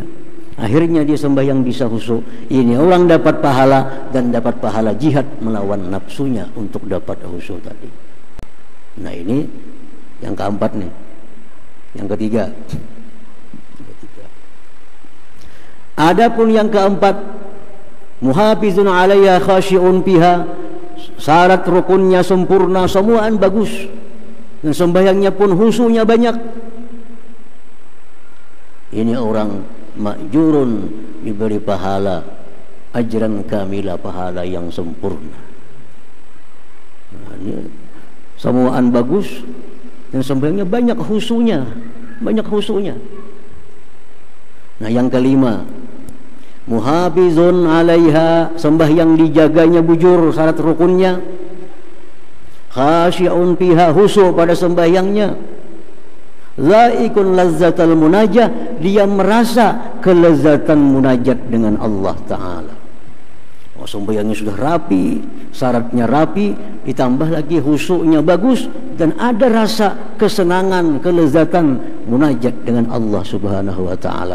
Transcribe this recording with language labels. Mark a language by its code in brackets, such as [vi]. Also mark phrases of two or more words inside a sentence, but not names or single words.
[id] Akhirnya dia sembahyang bisa husuk. Ini orang dapat pahala, dan dapat pahala jihad melawan nafsunya untuk dapat husuk tadi. Nah, ini yang keempat nih. Yang ketiga. Adapun yang keempat, [ar] محافظون عليها خاشعون فيها. [id] Syarat rukunnya sempurna, semuaan bagus, dan sembahyangnya pun khusyuknya banyak. Ini orang ma'jurun, diberi pahala [ar] أجرا كاملا, [id] pahala yang sempurna. Nah, ini semuaan bagus dan sembahyangnya banyak khusyuknya, banyak khusyuknya. Nah, yang kelima, [ar] محافظون عليها, [id] sembahyang dijaganya bujur, syarat rukunnya. [ar] خاشعون فيها, [id] khusyuk pada sembahyangnya. [ar] لكن لذة المناجاة, [id] dia merasa kelezatan munajat dengan Allah Ta'ala. Oh, sembahyangnya sudah rapi, syaratnya rapi, ditambah lagi khusyuknya bagus, dan ada rasa kesenangan, kelezatan munajat dengan Allah [ar] سبحانه وتعالى.